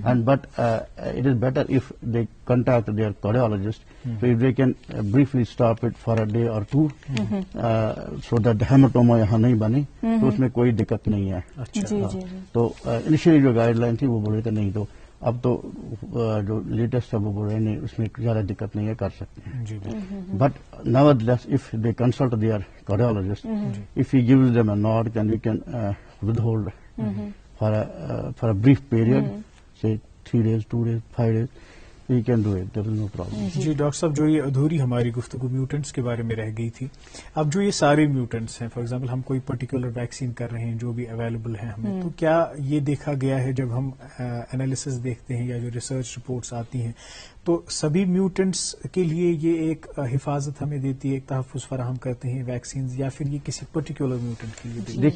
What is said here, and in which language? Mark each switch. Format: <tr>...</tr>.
<en>and but it is better if they contact their cardiologist, so if they can briefly stop it for a day or 2 so that hematoма</en> <ur>یہاں نہیں بنے تو اس میں کوئی دقت نہیں ہے. تو انیشلی جو گائیڈ لائن تھی وہ بول رہے تھے نہیں, تو اب تو جو لیٹسٹ ہے وہ بول رہے ہیں اس میں زیادہ دقت نہیں ہے, کر سکتے ہیں.</ur> <en>But nevertheless if they consult their cardiologist, if he gives them a nod, then we can withhold for a brief period, say 3 days, 2 days, 5 days. You can do it, there is no problem.</en> <ur>جی doctor صاحب, جو یہ ادھوری ہماری گفتگو میوٹنٹس کے بارے میں رہ گئی تھی, اب جو یہ سارے میوٹنٹس ہیں, فار ایگزامپل ہم کوئی پرٹیکولر ویکسین کر رہے ہیں جو بھی اویلیبل ہیں ہمیں, تو کیا یہ دیکھا گیا ہے جب ہم انالیسس دیکھتے ہیں یا جو ریسرچ رپورٹس آتی ہیں تو سبھی میوٹنٹس کے لیے یہ ایک حفاظت ہمیں دیتی ہے, ایک تحفظ فراہم کرتے ہیں ویکسینز, یا پھر یہ کسی پرٹیکولر میوٹنٹ کے لیے؟</ur>